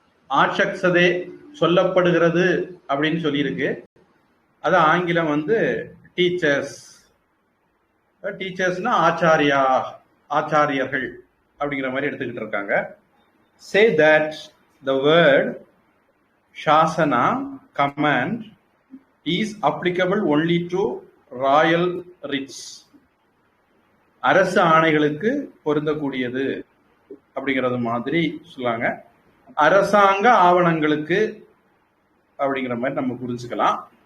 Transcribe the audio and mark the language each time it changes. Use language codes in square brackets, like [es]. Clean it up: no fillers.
[ta] ஆட்சக்சதே சொல்லப்படுகிறது அப்படின்னு சொல்லியிருக்கு. அது ஆங்கிலம் டீச்சர்ஸ். டீச்சர்ஸ்னா ஆச்சாரியா, ஆச்சாரியர்கள் அப்படிங்கிற மாதிரி எடுத்துக்கிட்டு இருக்காங்க. [en] Say that the word shasana, command, is applicable only to royal writs. [ta] அரசு ஆணைகளுக்கு பொருந்தக்கூடியது அப்படிங்கிறது மாதிரி சொல்லாங்க. அரசாங்க ஆவணங்களுக்கு அப்படிங்கிற மாதிரி நம்ம புரிஞ்சுக்கலாம்.